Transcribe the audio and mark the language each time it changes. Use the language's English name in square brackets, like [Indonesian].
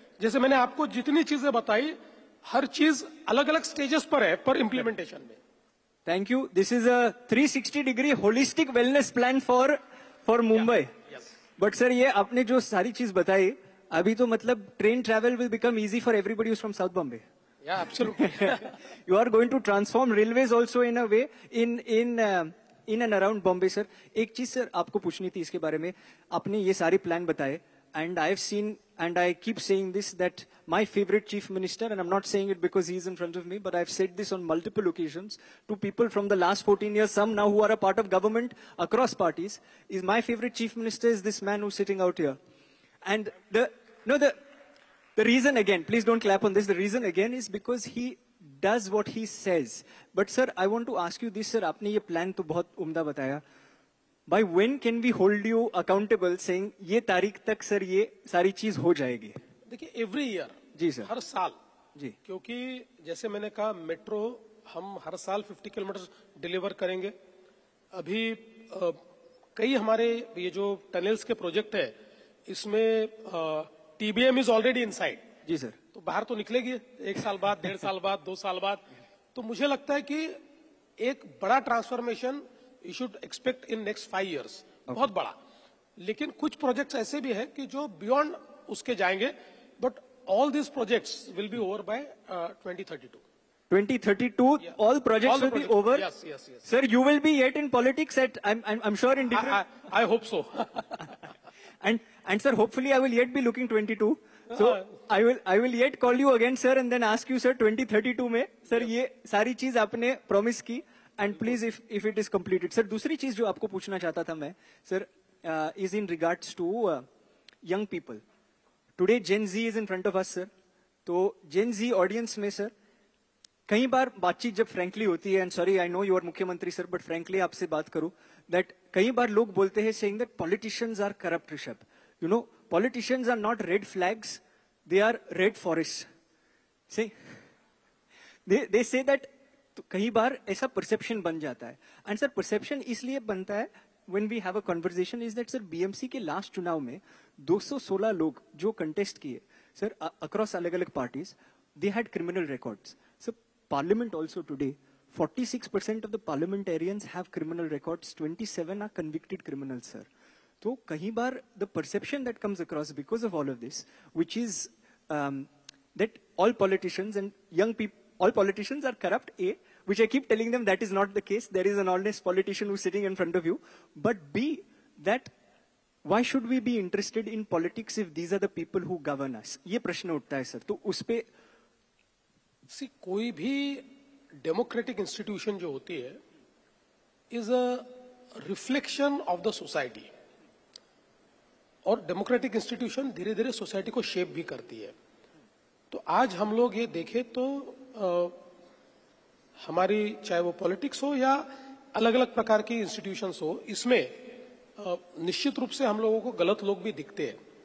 [Hindi] जैसे मैंने आपको जितनी चीजें बताई, हर चीज अलग अलग स्टेजेस पर है, पर इम्प्लीमेंटेशन में। [English] Thank you. This is a 360 degree holistic wellness plan for Mumbai. But sir, [Hindi] ये आपने जो सारी चीज बताई, अभी तो मतलब [English] Train travel will become easy for everybody from south Bombay. Yeah, absolutely. You are going to transform railways also in a way in and around Bombay, sir. [Hindi] एक चीज सर आपको पूछनी थी इसके बारे में। आपने ये सारे प्लान बताए, [English] and I have seen, and I keep saying this, that my favorite chief minister, and I'm not saying it because he's in front of me, but I've said this on multiple occasions to people from the last 14 years, some now who are a part of government across parties, is my favorite chief minister is this man who's sitting out here. And the reason again, please don't clap on this, the reason again is because he does what he says. But sir, I want to ask you this, sir, [Hindi] आपने ये plan तो बहुत उम्दा बताया. [English] By when can we hold you accountable saying [Hindi] ये तारीख तक sir ये सारी चीज हो जाएगी? देखिए, [English] every year, [Hindi] जी सर, हर साल जी, क्योंकि जैसे मैंने कहा मेट्रो हम हर साल 50 किलोमीटर डिलीवर करेंगे। अभी कई हमारे ये जो टनल्स के प्रोजेक्ट है, इसमें TBM [English] Is already inside. [Hindi] Ji sir. तो बाहर तो निकलेगी 1 साल बाद, 1.5 साल बाद, 2 साल बाद। तो मुझे लगता है कि एक बड़ा transformation [English] you should expect in next 5 years, [Hindi] बहुत बड़ा। लेकिन कुछ प्रोजेक्ट्स ऐसे भी है कि जो बियॉन्ड उसके जाएंगे, [English] But all this projects will be over by 2032. 2032, yeah. All projects will be over. Yes. Sir, you will be yet in politics at, I'm sure in different. I hope so. And sir, hopefully I will yet be looking 22. So I will yet call you again, sir, and then ask you, sir, [Hindi] 2032 में, sir, ये सारी चीज आपने promise की, [English] and please if it is completed sir, [Hindi] दूसरी चीज जो आपको पूछना चाहता था मैं sir, [English] Is in regards to young people. Today gen Z is in front of us sir. तो gen Z [Hindi] ऑडियंस में सर कई बार बातचीत जब फ्रैंकली होती है, [English] and sorry I know you are मुख्यमंत्री sir, but frankly [Hindi] आपसे बात करूं, [English] that [Hindi] कई बार लोग बोलते हैं [English] Saying that politicians are corrupt. Rishabh, you know politicians are not red flags, they are red forest. Say they say that. [Hindi] तो कई बार ऐसा परसेप्शन बन जाता है, एंड सर परसेप्शन इसलिए बनता है [English] when we have a conversation is that [Hindi] sir BMC के लास्ट चुनाव में 216 लोग जो कंटेस्ट किए सर अक्रॉस अलग अलग parties, [English] They had criminal records. Sir parliament also today 46% of the parliamentarians have criminal records, 27 are convicted criminals sir. तो कई बार the perception that comes across because of all of this, which is that all politicians and young people, all politicians are corrupt, A, which I keep telling them that is not the case. There is an honest politician who's sitting in front of you. But B, that why should we be interested in politics if these are the people who govern us? [Hindi] ये प्रश्न उठता है sir. तो उस पे कोई भी democratic institution जो होती है [English] is a reflection of the society, [Hindi] और डेमोक्रेटिक इंस्टीट्यूशन धीरे धीरे सोसाइटी को शेप भी करती है. तो आज हम लोग ये देखें तो हमारी चाहे वो पॉलिटिक्स हो या अलग अलग प्रकार की इंस्टीट्यूशंस हो, इसमें निश्चित रूप से हम लोगों को गलत लोग भी दिखते हैं.